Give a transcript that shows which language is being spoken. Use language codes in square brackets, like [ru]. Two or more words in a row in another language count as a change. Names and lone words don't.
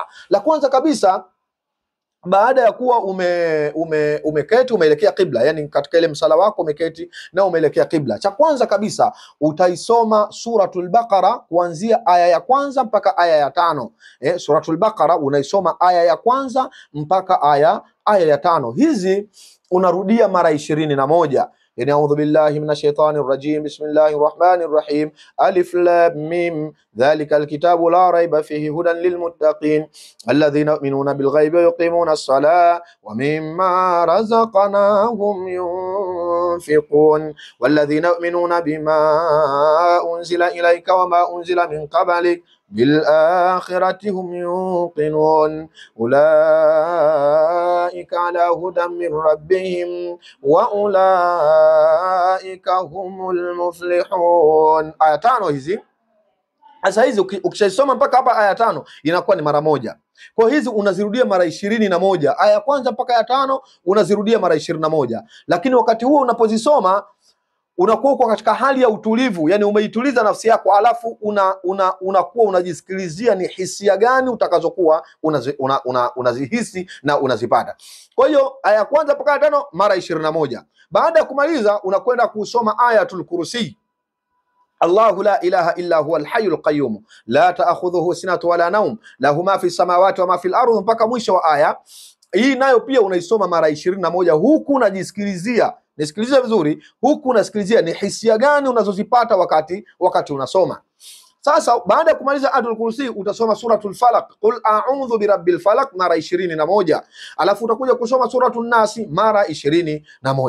[sw] La kwanza kabisa, baada ya kuwa umeketi umeelekea kibla, yani katika ile msala wako umeketi na umeelekea kibla, cha kwanza kabisa utaisoma suratul Baqara kuanzia aya ya kwanza mpaka aya ya 5. Suratul Baqara unaisoma aya ya kwanza mpaka aya ya 5. Hizi unarudia mara 21. [ar] يعني أعوذ بالله من الشيطان الرجيم بسم الله الرحمن الرحيم ألف لام ميم ذلك الكتاب لا ريب فيه هدى للمتقين الذين يؤمنون بالغيب ويقيمون الصلاة ومما رزقناهم ينفقون والذين يؤمنون بما أنزل إليك وما أنزل من قبلك بالآخرة هم يوقنون أولئك على هدى من ربهم وأولئك هم المفلحون. [sw] Aya 5 hizi. Sasa hizi ukishaisoma mpaka hapa aya 5 inakuwa ni mara moja. Kwa hizi unazirudia mara 21. Aya ya kwanza mpaka ya 5 unazirudia mara 21. Lakini wakati huo unapozisoma unakuwa uko katika hali ya utulivu, yani umeituliza nafsi yako, alafu unakuwa unajisikilizia ni hisia gani utakazokuwa unazihisi na unazipata. Kwa hiyo aya ya kwanza mpaka ya 5 mara 21. Baada ya kumaliza unakwenda kusoma Ayatul Kursi. [ar] الله لا إله إلا هو الحي القيوم لا تأخذه سنة ولا نوم له ما في السماوات وما في الأرض, [sw] mpaka mwisho wa aya. Hii nayo pia unaisoma mara 21, huku unajisikilizia, nisikilize vizuri, huku unasikilizia ni hisia gani unazozipata wakati unasoma. Sasa baada ya kumaliza Ayatul Kursi utasoma Suratul Falaq, [ar] قل أعوذ برب الفلق [sw] mara 21, alafu utakuja kusoma Suratul Nasi mara 21.